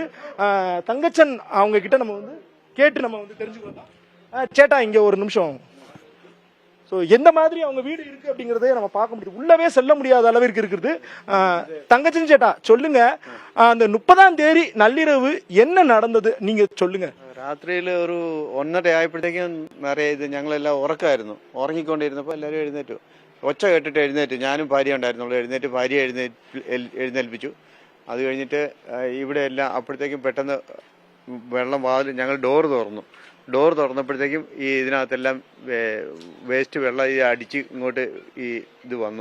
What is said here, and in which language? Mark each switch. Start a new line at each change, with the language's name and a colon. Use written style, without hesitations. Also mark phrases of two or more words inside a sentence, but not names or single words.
Tamil: தங்கச்சன் அவங்க கிட்ட நம்ம கேட்டு நம்ம தெரிஞ்சுக்கலாம். சேட்டா, இங்க ஒரு நிமிஷம். எந்த மாதிரி அவங்க வீடு இருக்கு அப்படிங்கறதே நம்ம பார்க்க முடியும். உள்ளவே செல்ல முடியாத அளவிற்கு இருக்குது. தங்கச்சின் சேட்டா, சொல்லுங்க, அந்த 30ஆம் தேதி நள்ளிரவு என்ன நடந்தது நீங்க சொல்லுங்க.
Malayalam: രാത്രിയിൽ ഒരു 1:30 ആയപ്പോഴത്തേക്കും നിറയെ ഞങ്ങളെല്ലാം ഉറക്കമായിരുന്നു. ഉറങ്ങിക്കൊണ്ടിരുന്നപ്പോൾ എല്ലാവരും എഴുന്നേറ്റു. ഒച്ച കേട്ടിട്ട് എഴുന്നേറ്റു. ഞാനും ഭാര്യ ഉണ്ടായിരുന്നുള്ളൂ. എഴുന്നേറ്റ് ഭാര്യ എഴുന്നേൽപ്പിച്ചു. അത് കഴിഞ്ഞിട്ട് ഇവിടെ എല്ലാം അപ്പോഴത്തേക്കും പെട്ടെന്ന് വെള്ളം വാതിൽ ഞങ്ങൾ ഡോർ തുറന്നപ്പോഴത്തേക്കും ഈ ഇതിനകത്തെല്ലാം വേസ്റ്റ് വെള്ളം അടിച്ച് ഇങ്ങോട്ട് ഇത് വന്നു.